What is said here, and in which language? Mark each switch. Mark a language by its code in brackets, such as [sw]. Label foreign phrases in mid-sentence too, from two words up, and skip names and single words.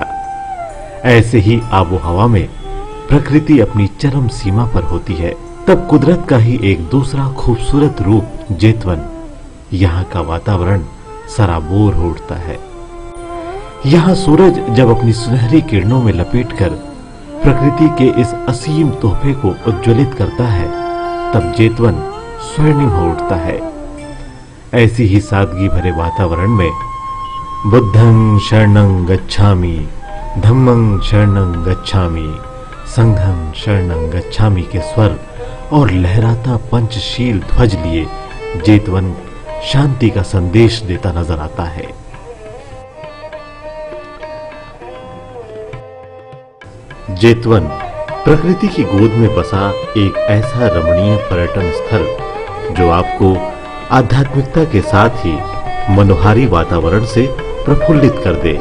[hi] ऐसे ही आबो हवा में प्रकृति अपनी चरम सीमा पर होती है, तब कुदरत का ही एक दूसरा खूबसूरत रूप जेतवन यहाँ का वातावरण सराबोर हो उठता है। यहाँ सूरज जब अपनी सुनहरी किरणों में लपेटकर प्रकृति के इस असीम तोहफे को उज्ज्वलित करता है, तब जेतवन स्वर्णिम हो उठता है। ऐसी ही सादगी भरे वातावरण में [pi] बुद्धं शरणं गच्छामि, धम्मं शरणं गच्छामि, संघं शरणं गच्छामि [hi] के स्वर और लहराता पंचशील ध्वज लिए जेतवन शांति का संदेश देता नजर आता है। जेतवन प्रकृति की गोद में बसा एक ऐसा रमणीय पर्यटन स्थल जो आपको आध्यात्मिकता के साथ ही मनोहारी वातावरण से प्रफुल्लित कर दे।